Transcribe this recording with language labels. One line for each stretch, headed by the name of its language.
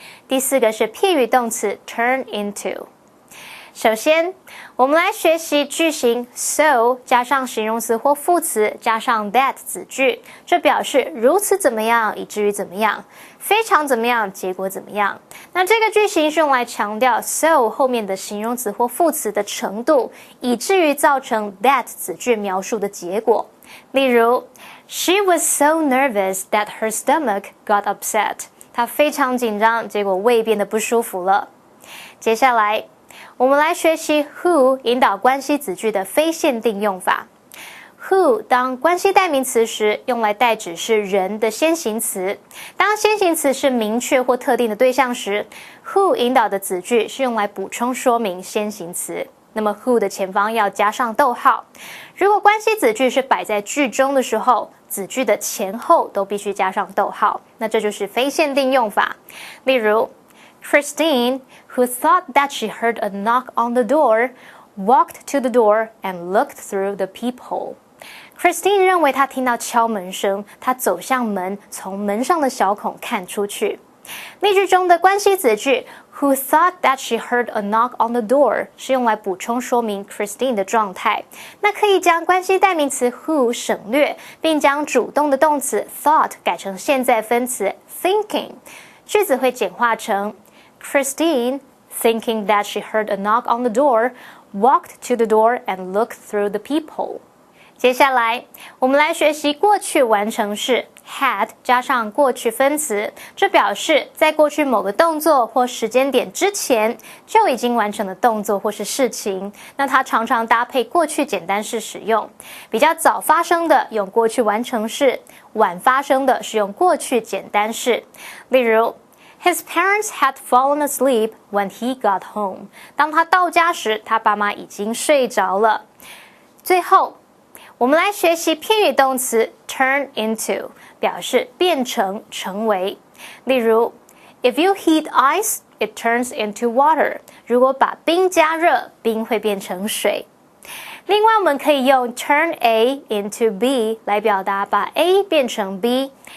Chinese: 第4个是片语动词 turn into。首先，我们来学习句型 so 加上形容词或副词加上 that 子句，这表示如此怎么样，以至于怎么样，非常怎么样，结果怎么样。那这个句型是用来强调 so 后面的形容词或副词的程度，以至于造成 that 子句描述的结果。
English: 例如 She was so nervous that her stomach got upset.
Chinese: 她非常紧张，结果胃变得不舒服了。接下来，我们来学习 who 引导关系子句的非限定用法。 Who 当关系代名词时，用来代指是人的先行词。当先行词是明确或特定的对象时 ，who 引导的子句是用来补充说明先行词。那么 who 的前方要加上逗号。如果关系子句是摆在句中的时候，子句的前后都必须加上逗号。那这就是非限定用法。
English: 例如 Christine, who thought that she heard a knock on the door, walked to the door and looked through the peephole.Christine
Chinese: 认为她听到敲门声，她走向门，从门上的小孔看出去。例句中的关系子句
English: who thought that she heard a knock on the door
Chinese: 是用来补充说明 Christine 的状态。那可以将关系代名词 who 省略，并将主动的动词 thought 改成现在分词 thinking。句子会简化成
English: Christine, thinking that she heard a knock on the door, walked to the door and looked through the peephole.
Chinese: 接下来，我们来学习过去完成式 had 加上过去分词，这表示在过去某个动作或时间点之前就已经完成的动作或是事情。那它常常搭配过去简单式使用，比较早发生的用过去完成式，晚发生的是用过去简单式。
English: 例如His parents had fallen asleep when he got home.
Chinese: 当他到家时，他爸妈已经睡着了。最后，我们来学习片语动词 turn into， 表示变成、成为。
English: 例如 ，If you heat ice, it turns into water.
Chinese: 如果把冰加热，冰会变成水。另外，我们可以用 turn A into B 来表达把 A 变成 B。